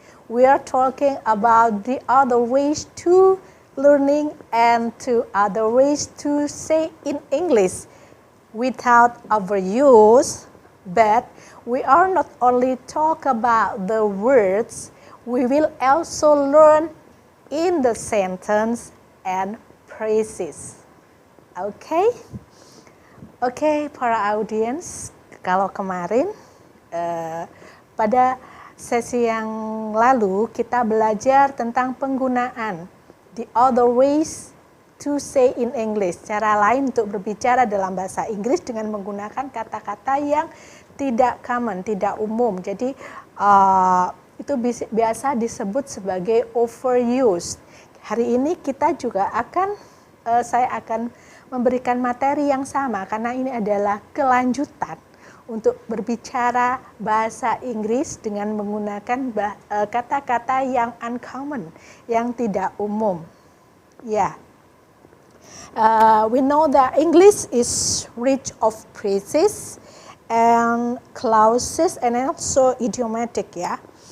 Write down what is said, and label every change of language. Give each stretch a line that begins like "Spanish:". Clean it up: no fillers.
English: We are talking about the other ways to learning and to other ways to say in English without overuse, but we are not only talk about the words, we will also learn in the sentence and phrases. Okay?
Indonesian: Oke, para audiens, kalau kemarin pada sesi yang lalu kita belajar tentang penggunaan
English: the other ways to say in English,
Indonesian: cara lain untuk berbicara dalam bahasa Inggris dengan menggunakan kata-kata yang tidak common, tidak umum. Jadi itu biasa disebut sebagai overused. Hari ini kita juga saya akan memberikan materi yang sama karena ini adalah kelanjutan untuk berbicara bahasa Inggris dengan menggunakan kata-kata yang uncommon, yang tidak umum. Ya.
English: We know that English is rich of phrases and clauses and also idiomatic, ya.